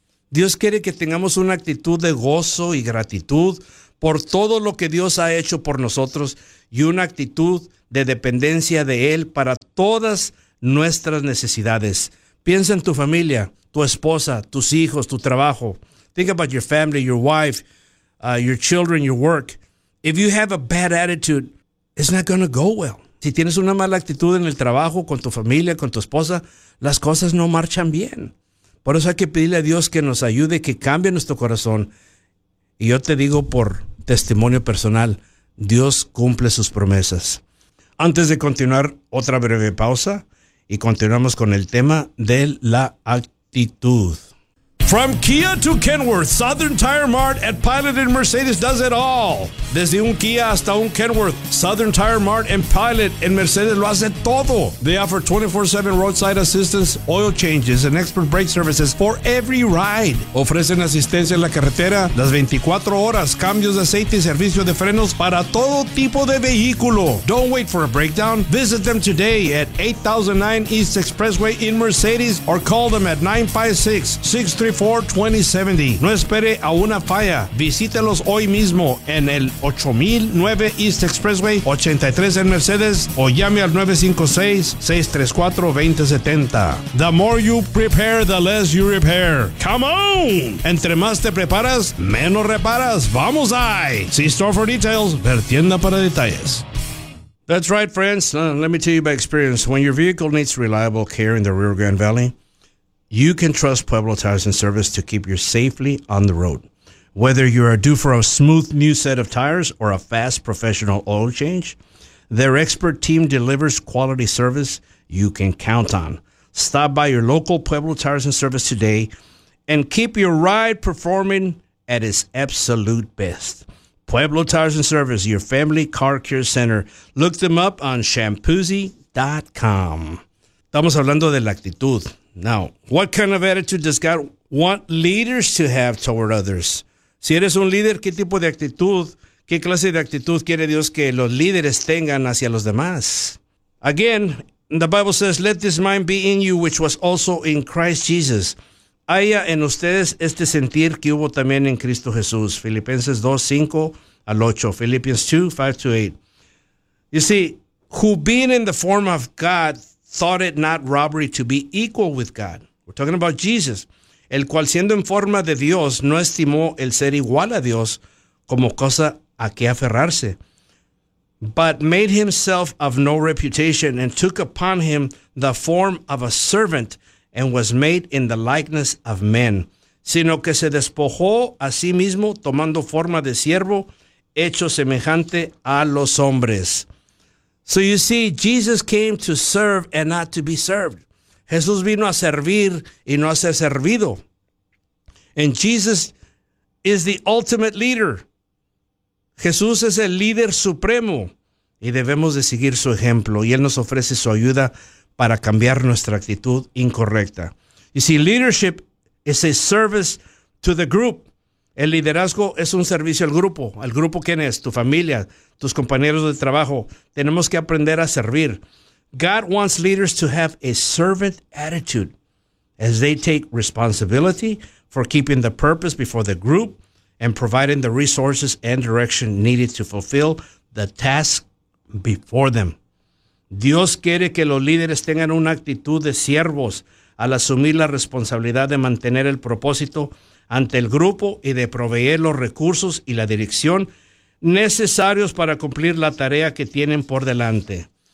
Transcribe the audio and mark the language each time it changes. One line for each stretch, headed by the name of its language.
Spanish: Dios quiere que tengamos una actitud de gozo y gratitud por todo lo que Dios ha hecho por nosotros y una actitud de dependencia de Él para todas nuestras necesidades. Piensa en tu familia, tu esposa, tus hijos, tu trabajo.
English: Think about your family, your wife, your children, your work. If you have a bad attitude, it's not going to go well.
Spanish: Si tienes una mala actitud en el trabajo, con tu familia, con tu esposa, las cosas no marchan bien. Por eso hay que pedirle a Dios que nos ayude, que cambie nuestro corazón. Y yo te digo por testimonio personal, Dios cumple sus promesas. Antes de continuar, otra breve pausa y continuamos con el tema de la actitud.
English: From Kia to Kenworth, Southern Tire Mart at Pilot and Mercedes does it all.
Spanish: Desde un Kia hasta un Kenworth, Southern Tire Mart and Pilot and Mercedes lo hace todo.
English: They offer 24/7 roadside assistance, oil changes, and expert brake services for every ride.
Spanish: Ofrecen asistencia en la carretera las 24 horas, cambios de aceite y servicio de frenos para todo tipo de vehículo.
English: Don't wait for a breakdown. Visit them today at 8009 East Expressway in Mercedes or call them at 956-63 42070.
Spanish: No espere a una falla. Visítelos hoy mismo en el 8009 East Expressway 83 en Mercedes o llame al 956-634-2070.
English: The more you prepare, the less you repair. Come on!
Spanish: Entre más te preparas, menos reparas. ¡Vamos ahí!
English: See store for details.
Spanish: Ver tienda para detalles.
English: That's right, friends. Let me tell you by experience. When your vehicle needs reliable care in the Rio Grande Valley, you can trust Pueblo Tires and Service to keep you safely on the road. Whether you are due for a smooth new set of tires or a fast professional oil change, their expert team delivers quality service you can count on. Stop by your local Pueblo Tires and Service today and keep your ride performing at its absolute best. Pueblo Tires and Service, your family car care center. Look them up on shampoozy.com.
Spanish: Estamos hablando de la actitud.
English: Now, what kind of attitude does God want leaders to have toward others?
Spanish: Si eres un líder, ¿qué tipo de actitud, qué clase de actitud quiere Dios que los líderes tengan hacia los demás?
English: Again, the Bible says, let this mind be in you, which was also in Christ Jesus.
Spanish: Haya en ustedes este sentir que hubo también en Cristo Jesús. Filipenses 2, 5 al 8.
English: Philippians 2, 5 to 8. You see, who being in the form of God, thought it not robbery to be equal with God. We're talking about Jesus,
Spanish: el cual siendo en forma de Dios, no estimó el ser igual a Dios como cosa a que aferrarse,
English: but made himself of no reputation and took upon him the form of a servant and was made in the likeness of men,
Spanish: sino que se despojó a sí mismo tomando forma de siervo, hecho semejante a los hombres.
English: So you see, Jesus came to serve and not to be served.
Spanish: Jesús vino a servir y no a ser servido.
English: And Jesus is the ultimate leader.
Spanish: Jesús es el líder supremo. Y debemos de seguir su ejemplo. Y Él nos ofrece su ayuda para cambiar nuestra actitud incorrecta.
English: You see, leadership is a service to the group.
Spanish: El liderazgo es un servicio al grupo. ¿Al grupo quién es? Tu familia, tus compañeros de trabajo. Tenemos que aprender a servir.
English: God wants leaders to have a servant attitude as they take responsibility for keeping the purpose before the group and providing the resources and direction needed to fulfill the task before them.
Spanish: Dios quiere que los líderes tengan una actitud de siervos al asumir la responsabilidad de mantener el propósito ante el grupo y de proveer los recursos y la dirección necesarios para cumplir la tarea que tienen por delante.